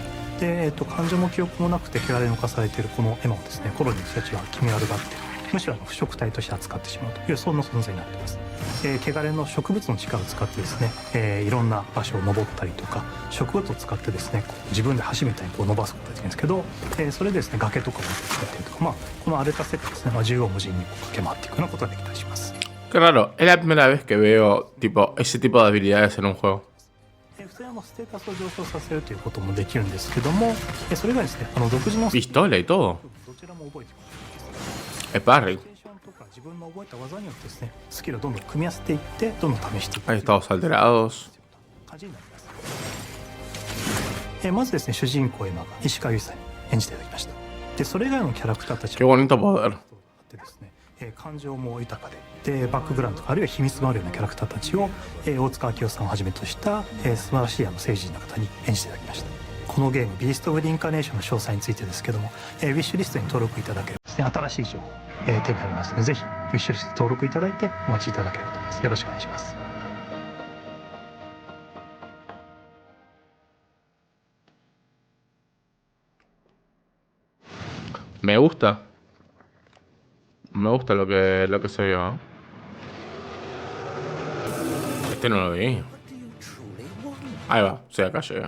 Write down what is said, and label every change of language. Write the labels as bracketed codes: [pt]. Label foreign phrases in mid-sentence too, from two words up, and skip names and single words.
[ja] で、感情も記憶もなくて汚れに侵されているこのエマをですね、コロニーの人たちは気味悪がって、むしろ腐食体として扱ってしまうというそんな存在になっています。汚れの植物の力を使ってですね、いろんな場所を登ったりとか、植物を使ってですね、自分で橋みたいに伸ばすことができるんですけど、それでですね、崖とかを使ったりとか、この荒れた世界ですね、縦横無尽に駆け回っていくようなことができたりします。 [es] Claro, es la primera vez que veo tipo ese tipo de habilidades en un juego. [ja] 普通はステータスを上昇させるということもできるんですけども、それがですね、独自の [es] pistola y todo. [ja] どちらも覚えていく。 [es] Es parry. [ja] 自分の覚えた技によってですね、スキルをどんどん組み合わせていって、どんどん試していく。 [es] Hay estados alterados. [ja] 感じになります。まずですね、主人公エマが石川由依さんに演じていただきました。で、それ以外のキャラクターたち [es] Qué bonito poder. [ja] 感情も豊かで、バックグラウンドとかあるいは秘密があるようなキャラクターたちを、大塚明夫さんをはじめとした、素晴らしい政治人の方に演じていただきました。このゲーム、ビースト・オブ・リンカーネーションの詳細についてですけども、ウィッシュリストに登録いただければですね、新しい情報、手に入りますので、ぜひウィッシュリストに登録いただいてお待ちいただければと思います。よろしくお願いします。 [es] Me gusta. Me gusta lo que se vio, ¿eh? Este no lo vi. Ahí va, sí, acá llega.